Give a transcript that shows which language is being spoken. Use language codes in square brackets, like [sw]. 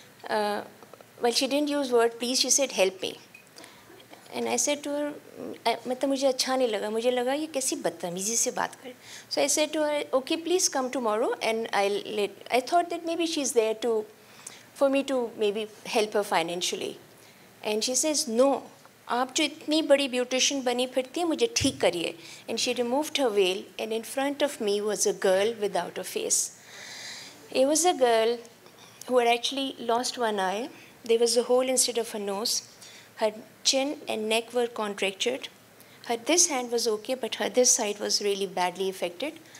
[en] Well, she didn't use word please, she said help me. And I said to her, [ur] मतलब मुझे अच्छा नहीं लगा, मुझे लगा ये कैसी बदतमीजी से बात करे. [en] So I said to her, okay, please come tomorrow, and I thought that maybe she's there for me to maybe help her financially. And she says, no, [ur] आप जो इतनी बड़ी beautician बनी फिरती है, मुझे ठीक करिए. [en] And she removed her veil, and in front of me was a girl without a face. It was a girl who had actually lost one eye. There was a hole instead of her nose. Her chin and neck were contractured. This hand was okay, but her this side was really badly affected.